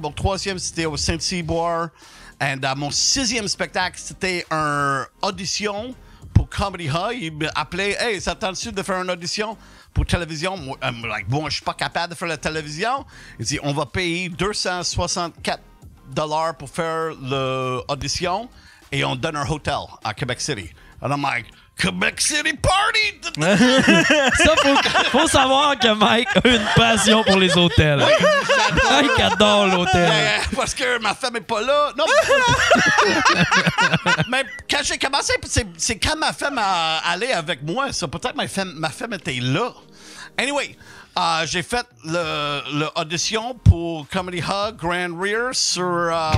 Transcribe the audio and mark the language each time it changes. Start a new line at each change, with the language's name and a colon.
French: Mon troisième, c'était au Saint-Cyboire. Et mon 6e spectacle, c'était une audition pour Comedy Hub. Il m'appelait, hey, ça tente-tu de faire une audition pour télévision? Moi, je suis pas capable de faire la télévision. Il dit, on va payer $264 pour faire l'audition et on donne un hôtel à Québec City.
English: And I'm like, Quebec City party!
French: Ça, faut savoir que Mike a une passion pour les hôtels. Mike adore l'hôtel. Parce que ma femme est pas là. Non, mais quand j'ai commencé, c'est quand ma femme a allé avec moi. Ça, peut-être ma femme était là. Anyway, j'ai fait l'audition pour Comedy Hub, Grand Rear sur...